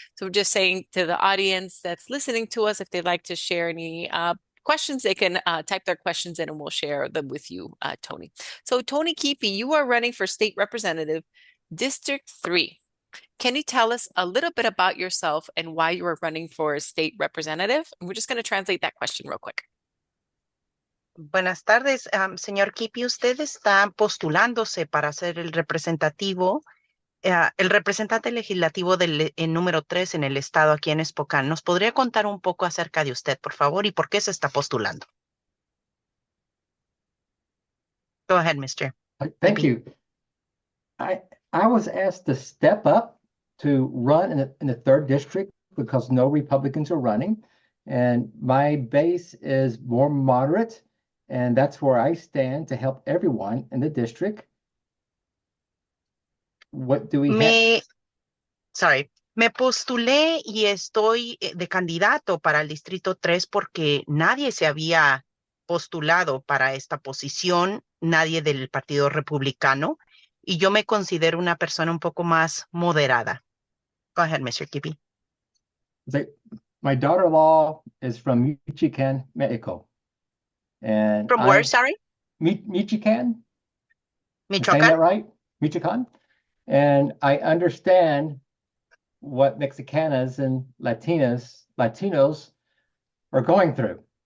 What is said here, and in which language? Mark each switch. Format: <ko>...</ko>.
<en>So we're just saying to the audience that's listening to us, if they'd like to share any questions, they can type their questions in and we'll share them with you, Tony. So Tony Kiepe, you are running for state representative, District 3. Can you tell us a little bit about yourself and why you are running for a state representative? And we're just going to translate that question real quick.</en> <es>Buenas tardes, señor Kiepe. Usted está postulándose para ser el representante legislativo del número 3 en el estado aquí en Spokane. ¿Nos podría contar un poco acerca de usted, por favor, y por qué se está postulando?</es> <en>Go ahead, Mr. Thank Kiepe. you. I was asked to step up to run in the 3rd district because no Republicans are running. And my base is more moderate, and that's where I stand to help everyone in the district. What do we have?</en> <es>Me postulé y estoy de candidato para el Distrito 3 porque nadie se había postulado para esta posición, nadie del Partido Republicano, y yo me considero una persona un poco más moderada.</es> <en>Go ahead, Mr. Kiepe. My daughter-in-law is from Michoacán, Mexico. And From where, sorry? Michoacán? Michoacán? Saying that right? Michoacán? And I understand what Mexicanas and Latinos are going through.</en>